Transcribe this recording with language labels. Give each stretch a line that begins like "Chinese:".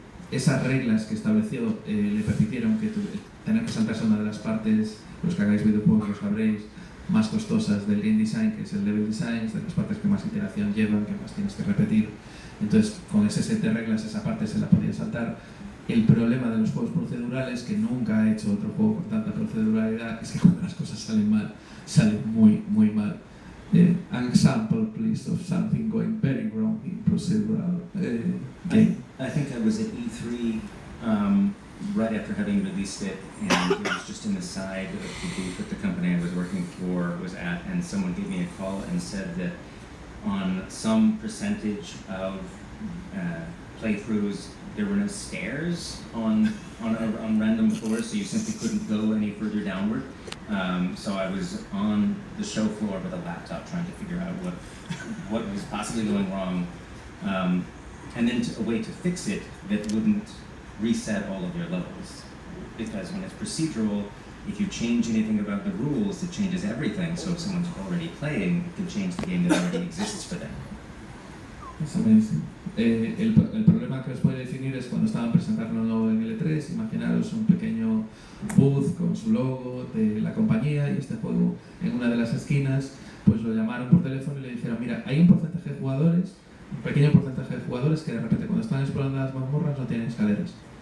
Spanish: Esas reglas que estableció le permitieron tener que saltarse una de las partes, los que hagáis videojuegos lo sabréis, más costosas del game design, que es el level design, de las partes que más iteración llevan, que más tienes que repetir. Entonces, con ese set de reglas, esa parte se la podía saltar. El problema de los juegos procedurales, que nunca he hecho otro juego con tanta proceduralidad, es que cuando las cosas salen mal, salen muy, muy mal.
English: An example, please, of something going very wrong in procedural game. I think I was at E3 right after having released it, and it was just in the side of the booth that the company I was working for was at, and someone gave me a call and said that on some percentage of playthroughs there were no stairs on random floors, so you simply couldn't go any further downward. So I was on the show floor with a laptop trying to figure out what was possibly going wrong, and then a way to fix it that wouldn't reset all of your levels. Because when it's procedural, if you change anything about the rules, it changes everything. So if someone's already playing, it can change the game that already exists for them. That's amazing.
Spanish: El problema que os puede definir es cuando estaban presentando en L3, imaginaros un pequeño booth con su logo de la compañía y este juego en una de las esquinas, pues lo llamaron por teléfono y le dijeron, mira, hay un porcentaje de jugadores, un pequeño porcentaje de jugadores que de repente cuando están explorando las mazmorras no tienen escaleras.